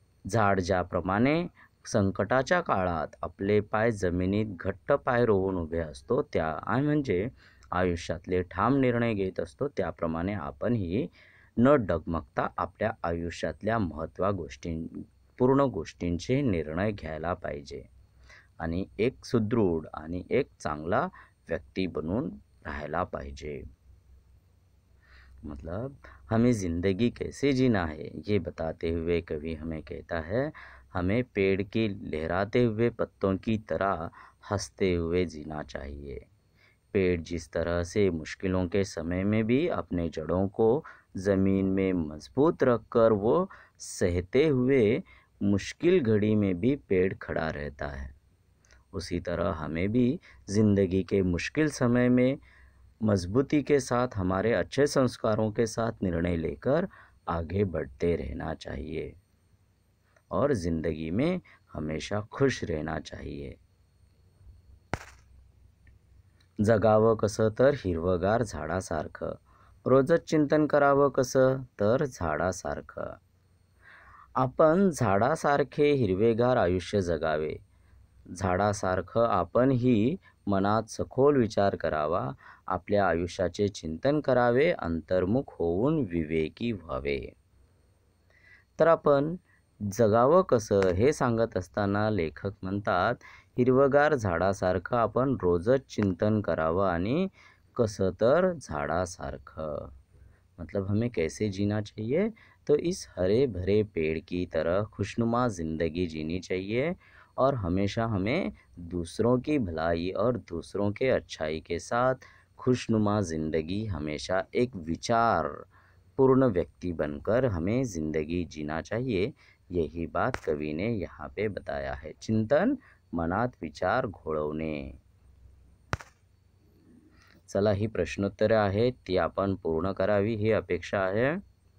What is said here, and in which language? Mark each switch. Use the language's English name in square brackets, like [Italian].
[Marathi] झाड ज्याप्रमाणे संकटाच्या काळात आपले पाय जमिनीत घट्ट पाय रोवून उभे असतो, म्हणजे आयुष्यातले ठाम निर्णय घेत असतो, त्याप्रमाणे आपणही न डगमगता आपल्या आयुष्यातल्या महत्त्वपूर्ण गोष्टींचे निर्णय घ्यायला पाहिजे आणि एक सुदृढ आणि एक चांगला व्यक्ती बनून राहायला पाहिजे. [Hindi] मतलब हमें ज़िंदगी कैसे जीना है, ये बताते हुए कवि हमें कहता है, हमें पेड़ के लहराते हुए पत्तों की तरह हंसते हुए जीना चाहिए. पेड़ जिस तरह से मुश्किलों के समय में भी अपने जड़ों को ज़मीन में मजबूत रखकर वो सहते हुए मुश्किल घड़ी में भी पेड़ खड़ा रहता है, उसी तरह हमें भी ज़िंदगी के मुश्किल समय में मजबूती के साथ, हमारे अच्छे संस्कारों के साथ निर्णय लेकर आगे बढ़ते रहना चाहिए और ज़िंदगी में हमेशा खुश रहना चाहिए. [Marathi] जगावं कसं, तर हिरवगार झाडासारखं. रोजच चिंतन करावं कसं, तर झाडासारखं. आपण झाडासारखे हिरवेगार आयुष्य जगावे. झाडासारखं आपणही मनात सखोल विचार करावा, आपल्या आयुष्याचे चिंतन करावे, अंतर्मुख होऊन विवेकी व्हावे. तर आपण जगावं कसं हे सांगत असताना लेखक म्हणतात, हिरवगार झाडासारखं आपण रोजच चिंतन करावं आणि कसं, तर झाडासारखं. [Hindi] मतलब हमें कैसे जीना चाहिए, तो इस हरे भरे पेड़ की तरह खुशनुमा ज़िंदगी जीनी चाहिए और हमेशा हमें दूसरों की भलाई और दूसरों के अच्छाई के साथ खुशनुमा ज़िंदगी हमेशा एक विचार पूर्ण व्यक्ति बनकर हमें ज़िंदगी जीना चाहिए। यही बात कवी ने यहाँ पे बताया है। [Marathi] चिंतन मनात विचार घोळवणे. चला ही प्रश्नोत्तरे आहेत ती आपण पूर्ण करावी ही अपेक्षा आहे.